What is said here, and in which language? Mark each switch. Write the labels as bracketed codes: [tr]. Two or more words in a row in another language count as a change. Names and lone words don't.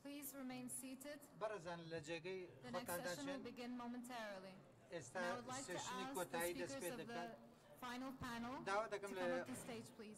[en] Please remain seated. [ckb] برزان لجێگەی [en] The next [ckb] خۆتان [en] session will [ckb] داچن [en] begin momentarily. And I [ckb] ئێستا [en] would like to [ckb] سێشنی [en] ask the [ckb] کۆتایی دەست [en] speakers [ckb] پێ [en] of the [ckb] دەکەن [en] final panel [ckb] داوا [en] to [ckb] دەکەم [en] come [ckb] لە [en] up to stage, please.